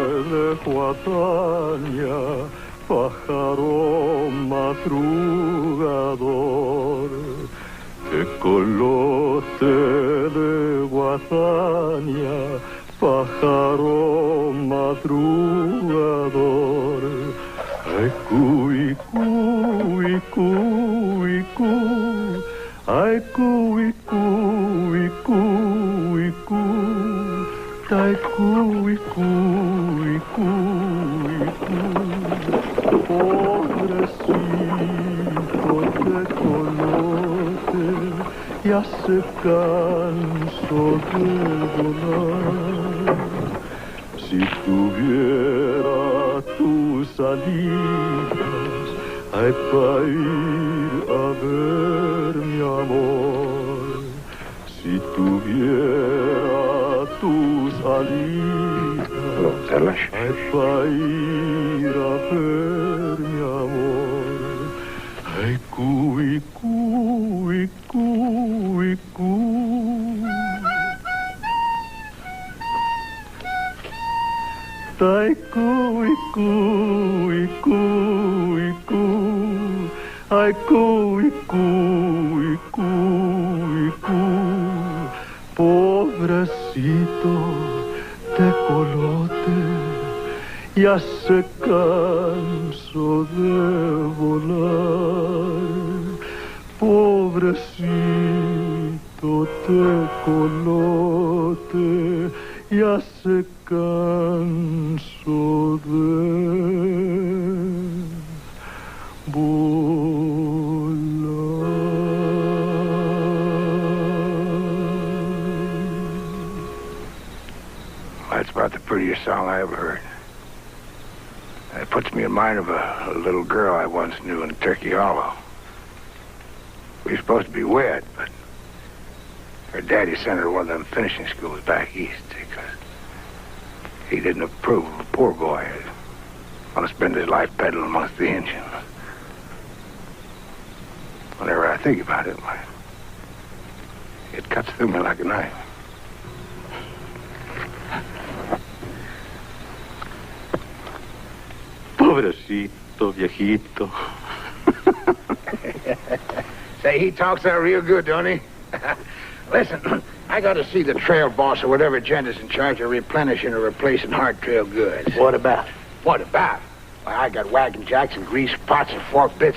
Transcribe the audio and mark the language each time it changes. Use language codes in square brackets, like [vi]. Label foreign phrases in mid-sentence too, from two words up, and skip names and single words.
[es] de guadaña, pájaro madrugador. Tecolote de guadaña, pájaro madrugador. Ay, cuy, cuy, cuy, cuy. Ay, cuy, cuy, cuy, cuy. Ay, cuy, cuy, cuy, cuy. Pobrecito tecolote, ya se cansó de volar. Si tuviera tus alitas, ay, pa' ir a ver mi amor. Si tuviera tus alitas, ay, pa' ir a ver mi amor. Ay, cuy, cuy, cuy, cuy. Ay, cuy, cuy, cuy, cuy. Ay, cuy, cuy, cuy, cuy. Pobrecito tecolote, ya se cansó de volar. Pobrecito tecolote, ya se cansó de [en] That's about the prettiest song I ever heard. It puts me in mind of a little girl I once knew in Turkey Hollow. We were supposed to be wed, but her daddy sent her to one of them finishing schools back east because he didn't approve of a poor boy who'd want to spend his life peddling amongst the Indians. Whenever I think about it, it cuts through me like a knife. [es] Pobrecito, viejito. [en] Say, he talks that real good, don't he? Listen, I got to see the trail boss or whatever gentle's in charge of replenishing or replacing hard trail goods. What about? What about? Well, I got wagon jacks and grease pots and fork bits.